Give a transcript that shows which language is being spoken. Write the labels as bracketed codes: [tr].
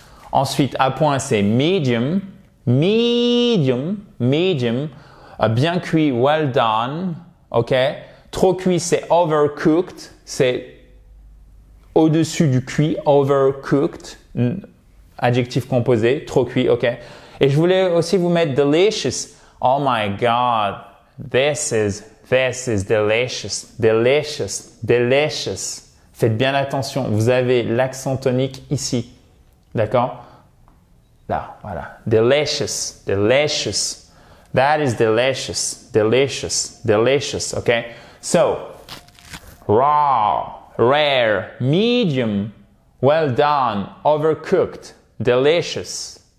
[fr] Ensuite, à point, c'est medium, medium, medium. Bien cuit, well done, ok? Trop cuit, c'est overcooked, c'est au-dessus du cuit, overcooked, adjectif composé, trop cuit, ok? Et je voulais aussi vous mettre delicious. [en] Oh my God, this is delicious, delicious, delicious. [fr] Faites bien attention, vous avez l'accent tonique ici, d'accord? Là, voilà, delicious, delicious. [en] That is delicious, delicious, delicious, okay? So, raw, rare, medium, well done, overcooked, delicious.